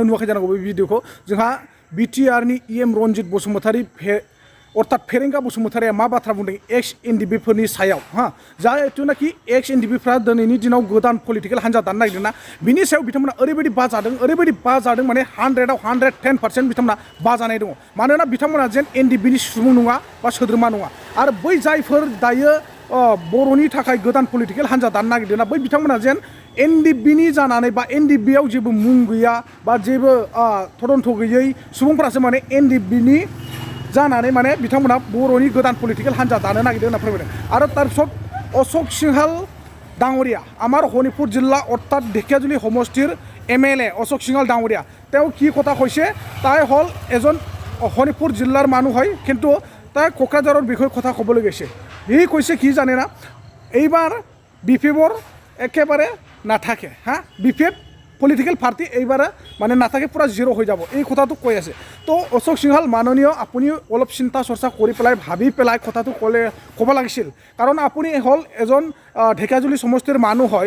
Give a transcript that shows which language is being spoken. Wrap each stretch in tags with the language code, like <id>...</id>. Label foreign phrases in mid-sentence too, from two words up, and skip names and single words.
<brx>नुवाखै जानांगौ बे भिडिअखौ जोंहा बिटिआरनि इएम रनजित बसुमतारी अर्थात फेरेंगा बसुमतारीया मा बाथ्रा बुंदों एक्स एनडिएफबिफोरनि सायाव हा जाहेथुनाखि एक्स एनडिएफबिफ्रा दिनैनि दिनाव गोदान पलिटिकेल हान्जा दानो नागिरदोंना बिनि सायाव बिथांमोना ओरैबायदि बाजादों माने 100आव 110% बिथांमोना बाजानाय दङ मानोना बिथांमोना जेन एनडिएफबिनि सुबुं नङा बा सोद्रोमा नङा आरो बै जायफोर दायो बर'नि थाखाय गोदान पलिटिकेल हान्जा दानो नागिरदोंना बै बिथांमोना जेन एनडिएफबिनि जानानै बा एनडिएफबियाव जेबो मुं गैया बा जेबो तदन्थ गैयै सुबुंफोरासो माने एनडिएफबिनि जानानै माने बिथांमोना बर'नि गोदान पलिटिकेल हान्जा दानो नागिरदों होनना फोरमायदों आरो</brx> <as>तारपिছত अशोक सिंहाल डाঙৰীয়া আমাৰ শোণিতপুৰ জিলা অৰ্থাৎ ঢেকিয়াজুলি সমষ্টিৰ MLA অশোক সিংহাল ডাঙৰীয়া তেওঁ কি কথা কৈছে তাই হ'ল এজন শোণিতপুৰ জিলাৰ মানুহ হয় কিন্তু তাই কোকৰাঝাৰৰ বিষয়ে কথা ক'বলৈ গৈছে এই কৈছে কি জানে না এইবাৰ বিপিএফৰ একেবাৰে নাথাকে হা বিপিএফ পলিটিকেল পাৰ্টি এইবাৰ মানে নাথাকে পুৰা জিৰ' হৈ যাব এই কথাটো কৈ আছে তো অশোক সিংহাল মাননীয় আপুনি অলপ চিন্তা চৰ্চা কৰি পেলাই ভাবি পেলাই কথাটো ক'ব লাগিছিল কাৰণ আপুনি হ'ল এজন ঢেকিয়াজুলি সমষ্টিৰ মানুহ হয়</as>